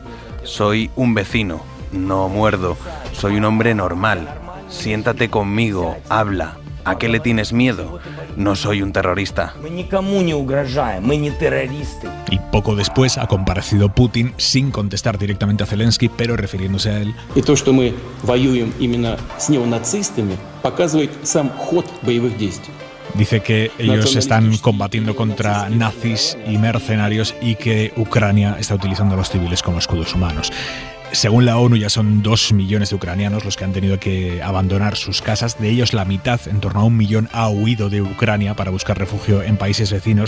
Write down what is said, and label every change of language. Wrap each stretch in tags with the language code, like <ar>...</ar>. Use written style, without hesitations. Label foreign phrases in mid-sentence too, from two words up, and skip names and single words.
<es>Soy un vecino, no muerdo. Soy un hombre normal. Siéntate conmigo, habla. ¿A qué le tienes miedo? No soy un terrorista. Y poco después ha comparecido Putin sin contestar directamente a Zelensky, pero refiriéndose a él.</es> <ru>Y то, что мы воюем именно с неонацистами, показывает сам ход боевых действий.</ru> <es>Dice que ellos están combatiendo contra nazis y mercenarios y que Ucrania está utilizando a los civiles como escudos humanos. Según la ONU, ya son 2 millones de ucranianos los que han tenido que abandonar sus casas. De ellos, la mitad, en torno a 1 millón, ha huido de Ucrania para buscar refugio en países vecinos.</es>